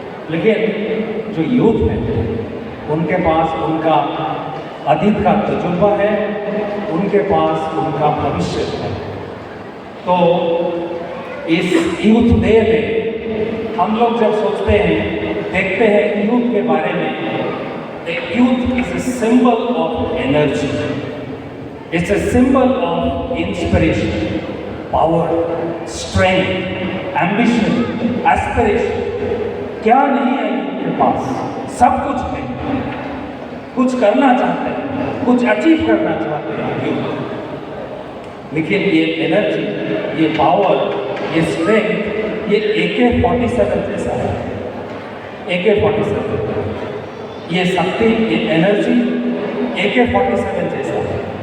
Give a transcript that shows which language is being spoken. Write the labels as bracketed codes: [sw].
[hi] लेकिन जो यूथ है उनके पास उनका अतीत का तजुर्बा है, उनके पास उनका भविष्य है। तो इस यूथ डे में हम लोग जब सोचते हैं, देखते हैं यूथ के बारे में, [en] Youth is a symbol of energy. It's a symbol of inspiration, power, strength, ambition, aspiration. [hi] क्या नहीं है इनके पास? सब कुछ है। कुछ करना चाहते हैं, कुछ अचीव करना चाहते हैं यूथ। लेकिन ये एनर्जी, ये पावर, ये स्ट्रेंथ, ये AK-47 जैसा है। AK-47, ये शक्ति, ये एनर्जी AK-47 जैसा है।